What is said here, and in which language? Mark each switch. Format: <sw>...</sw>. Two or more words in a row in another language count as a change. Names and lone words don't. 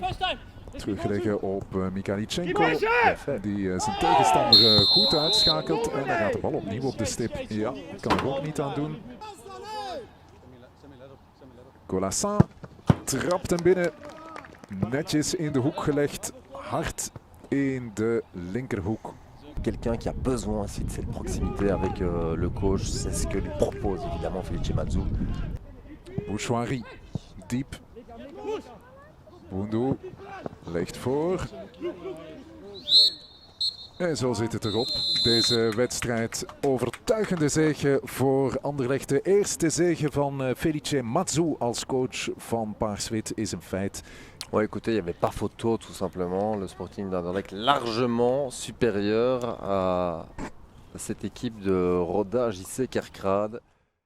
<nl>Terugleggen op Mikhailichenko. Die zijn tegenstander goed uitschakelt. En dan gaat de bal opnieuw op de stip. Ja, kan er ook niet aan doen. Colassin trapt hem binnen. Netjes in de hoek gelegd. Hard in de linkerhoek.</nl> <fr>Quelqu'un qui a besoin aussi de cette proximité avec le coach, c'est ce que lui propose évidemment Felice Mazzou.</fr> <nl>Bouchouari, diep. Boundu legt voor. En zo zit het erop. Deze wedstrijd overtuigende zege voor Anderlecht. De eerste zege van Felice Mazzou als coach van Paars-Wit is een feit.</nl> <fr>Ouais, écoutez, il n'y avait pas photo tout simplement. Le Sporting d'Anderlecht largement supérieur à cette équipe de Roda JC Kerkrade.</fr>